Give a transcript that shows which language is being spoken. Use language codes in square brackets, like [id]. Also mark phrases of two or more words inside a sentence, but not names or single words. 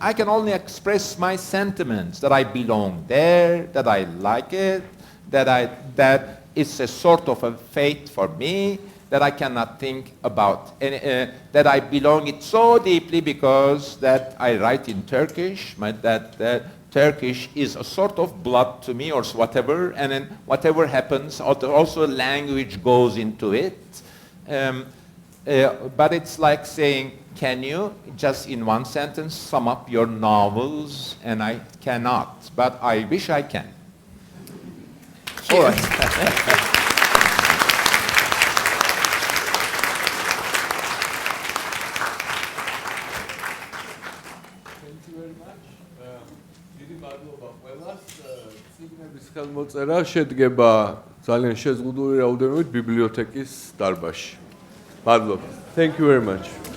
[en] I can only express my sentiments, that I belong there, that I like it, that it's a sort of a fate for me, that I cannot think about, that I belong it so deeply because that I write in Turkish, that Turkish is a sort of blood to me or whatever, and then whatever happens, also language goes into it. But it's like saying, can you just in one sentence sum up your novels? And I cannot, but I wish I can. All right. [ka] ხელმოწერა შედგება ძალიან შეზღუდული რაოდენობით ბიბლიოთეკის დარბაზში. მადლობა. [en] Thank you very much.